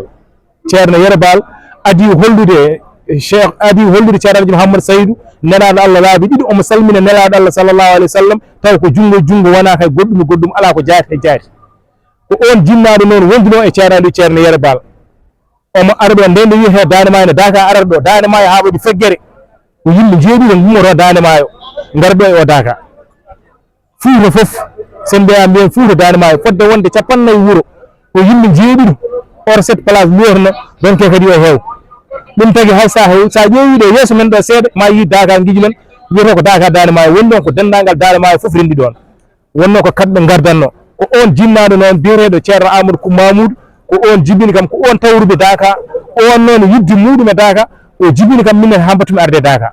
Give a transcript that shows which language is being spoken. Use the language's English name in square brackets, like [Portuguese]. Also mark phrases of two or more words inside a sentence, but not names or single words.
[Fula] ceerno Yero Bal adi hollude cheikh adi hollude ceerno Mouhammad Saydou nelaɗo Allah laabi ɗiɗi omo salmina nelaɗo Allah [Arabic] صلى الله عليه وسلم [Fula] taw ko jungo wona kay goɗɗum ala ko jaati e jaati ko on jinnaɗo noon wonduno e ceerno Aliou Ceerno Yero Bal. omo arɗo nde wiyete Dande Maayo ne Daka arata ɗo Dande Maayo ha waɗi feggere ko yimɓe jeeɗiɗo gummoto Dande Maayo garɗo e o Daka. Fuuta foof sen mbiya mbiyen Fuuta Dande Maayo fodde wonde 50 wuro ko yimɓe jeeɗiɗo or [French] cette place [Fula] lorno donc kadi o heew ɗum tagi hay sa ƴeewiɗo yeeso men ɗo seeɗa ma yi Daka Ngijulon wiyete ko Daka Dande Maayo woni ɗon ko dendagal Dande Maayo foof rendi ɗon wonno ko kamɓe gardanno ko on jinnaɗo noon biyeteɗo ceerno Amadou Kou Mamoudou ko on jibini kam ko on tawruɓe Daka on noon yidde muɗum e Daka o jibini kam min hambatumi arde Daka.